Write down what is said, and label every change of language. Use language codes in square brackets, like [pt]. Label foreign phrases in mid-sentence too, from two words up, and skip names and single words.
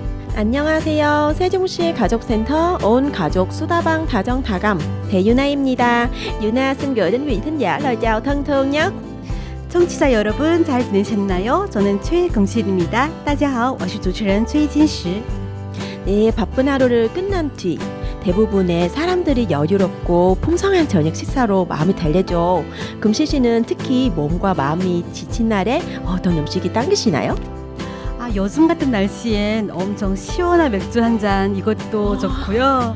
[ko] 안녕하세요. 세종시 가족센터 온 가족 수다방 다정 다감 대유나입니다. [vi] 유나 xin gửi đến quý thính giả lời chào thân thương nhất. [ko] 청취자 여러분 잘 지내셨나요? 저는 최금실입니다. [zh] 大家好，我是主持人崔金石. [ko] 네, 바쁜 하루를 끝난 뒤 대부분의 사람들이 여유롭고 풍성한 저녁 식사로 마음이 달래죠. 금실 씨는 특히 몸과 마음이 지친 날에 어떤 음식이 당기시나요? 요즘 같은 날씨엔 엄청 시원한 맥주 한 잔 이것도 좋고요.